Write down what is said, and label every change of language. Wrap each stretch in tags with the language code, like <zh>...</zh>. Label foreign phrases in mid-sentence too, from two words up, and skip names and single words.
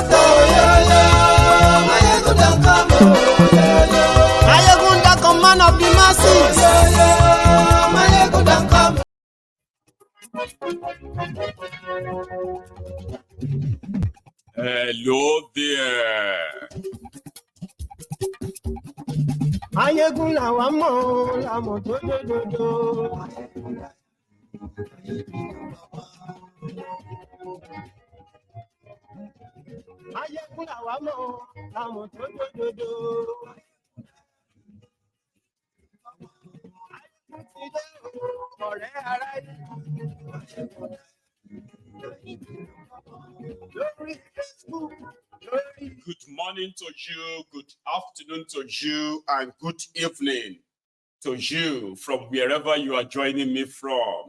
<en>Oh yo yo, Mayegun don't come. Oh yo yo, Mayegun don't come, man of the masses. Oh yo yo, Mayegun don't come. Hello there.</en> <yo>Mayegun la wa mo, la mo do do do do. Mayegun la wa mo, la mo do do do. Ọ̀rẹ́ ara</yo> <en>Good morning to you, good afternoon to you, and good evening to you from wherever you are joining me from.</en>